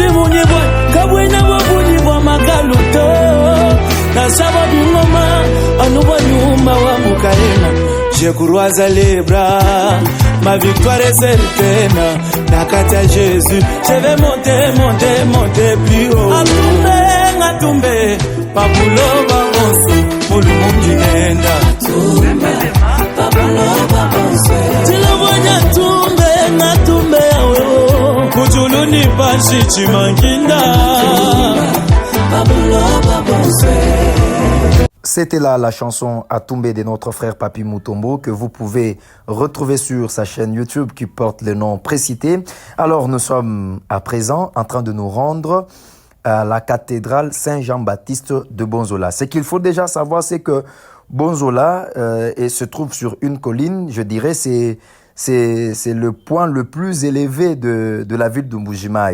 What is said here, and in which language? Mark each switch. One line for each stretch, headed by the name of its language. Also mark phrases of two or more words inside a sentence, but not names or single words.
French: Je croise les bras, ma victoire est certaine. Nakata Jésus, je vais monter plus haut.
Luba-Lulua: Atumbe, papuloba onsu, mulungu nenda. Papuloba onsu, tilabanya tumbe yawe. Kutuluni pashi chimanginda. Papuloba onsu.
French: C'était là la chanson Atumbe de notre frère Papi Mutombo que vous pouvez retrouver sur sa chaîne YouTube qui porte le nom précité. Alors nous sommes à présent en train de nous rendre à la cathédrale Saint-Jean-Baptiste de Bonzola. Ce qu'il faut déjà savoir, c'est que Bonzola se trouve sur une colline, je dirais, c'est le point le plus élevé de la ville de Mbujimaï.